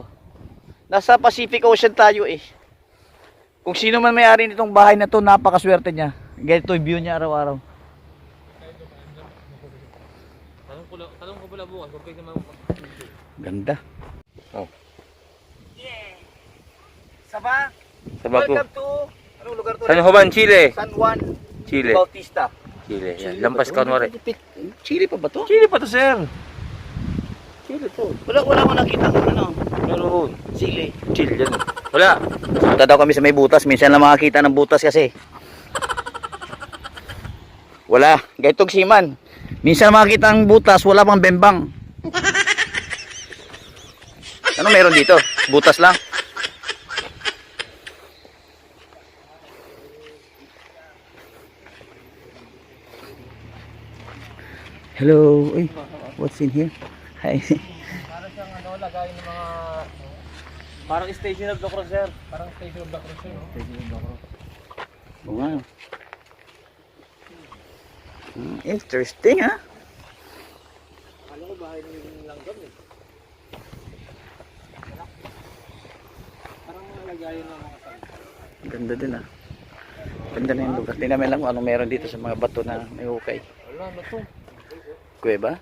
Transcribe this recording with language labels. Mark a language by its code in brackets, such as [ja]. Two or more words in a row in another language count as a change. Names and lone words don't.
[tl] Nasa Pacific Ocean tayo eh. Kung sino man may-ari nitong bahay na to, napakaswerte niya. Ganito yung view niya araw-araw. Tanong ko pala bukas, kung pwede naman. Ganda. Oh. Saba. Sabaco. [en] Welcome to, [tl] anong lugar to? San Juan, Chile. San Juan Chile. Bautista. Chile. Chile Yan. Lampas ba to? Kanwari. Chile pa ba to? Chile pa to, sir. Chile to. Wala ko nakita kung ano. Meron. Chile. Chile yan. Wala. Punta daw kami sa may butas. Minsan lang makakita ng butas kasi. Wala. Gaitog siman. Minsan makakita ng butas, wala pang bembang. Ano meron dito? Butas lang. Hello. Uy, [en] what's in here? Hi. [tl] Parang siyang ano, lagay ng mga... Parang [en] station of the cross, [tl] sir. Parang [en] station of the cross, [tl] sir. [en] Station of the cross. Wow. Interesting, [tl] ha? Alam ko bahay ng langgam eh. Parang mga lagayan ng mga sangka. Ganda din, ha? Ganda na yung lugar. Tingnan mo lang kung anong meron dito sa mga bato na may hukay. Wala na to. Kuweba?